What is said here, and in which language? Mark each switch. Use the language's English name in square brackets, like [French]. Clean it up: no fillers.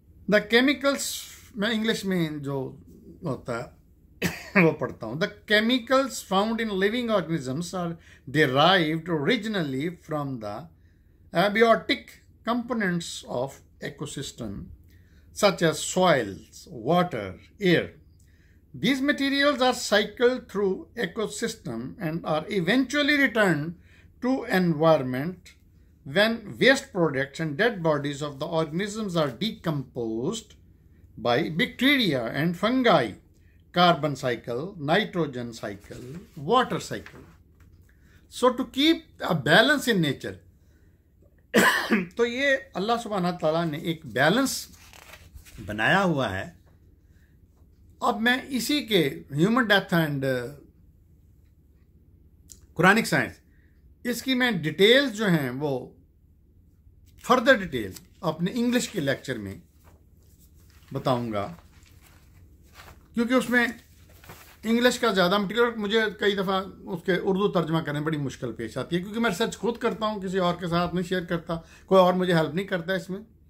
[English] the chemicals, [Hindi] मैं English में जो होता है वो पढ़ता हूं। [English] The chemicals found in living organisms are derived originally from the abiotic components of ecosystem such as soils, water, air. These materials are cycled through ecosystem and are eventually returned to environment when waste products and dead bodies of the organisms are decomposed by bacteria and fungi. Carbon cycle, nitrogen cycle, water cycle. So to keep a balance in nature, [Hindi] तो ये अल्लाह सुब्हाना ताला ने एक balance बनाया हुआ है। अब मैं इसी के human death and Quranic science, इसकी मैं डिटेल्स जो हैं वो फर्दर डिटेल अपने इंग्लिश के लेक्चर में बताऊंगा, क्योंकि उसमें इंग्लिश का ज़्यादा मटीरियल मुझे कई दफ़ा उसके उर्दू तर्जमा करने में बड़ी मुश्किल पेश आती है, क्योंकि मैं रिसर्च खुद करता हूँ, किसी और के साथ नहीं शेयर करता, कोई और मुझे हेल्प नहीं करता इसमें।